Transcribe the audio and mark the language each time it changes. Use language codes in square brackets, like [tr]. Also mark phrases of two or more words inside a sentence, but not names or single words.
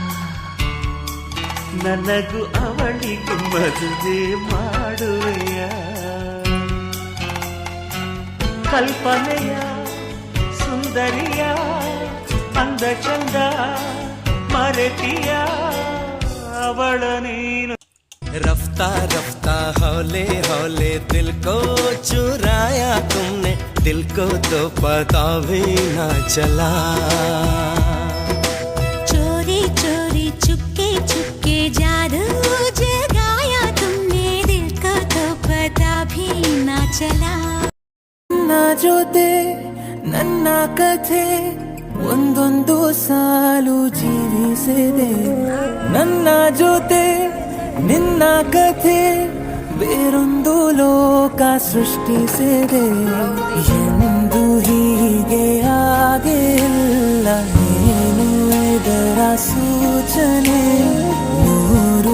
[kn] ನನಗೂ ಅವಳಿಗೂ ಮದುವೆ ಮಾಡುವೆಯ ಕಲ್ಪನೆಯ ಸುಂದರಿಯ ಅಂದ ಚಂದ ಮರೆತಿಯ ಅವಳ ನೀನು [hi] रफ्ता रफ्ता हौले हौले दिल को चुराया तुमने दिल को तो पता भी ना चला चोरी चोरी चुपके चुपके जादू जगाया तुमने दिल को तो पता भी ना चला [kn] ನನ್ನ ಜೊತೆ ನನ್ನ ಕಥೆ ಒಂದೊಂದು ಸಾಲು ಜೀವಿಸಿದೆ ನನ್ನ ಜೊತೆ ನಿನ್ನ ಕಥೆ ಬೇರೊಂದು ಲೋಕ ಸೃಷ್ಟಿಸಿದೆ ಎಂದು ಹೀಗೆ ಆಗಿಲ್ಲ ಏನು ಇದರ ಸೂಚನೆ ನೂರು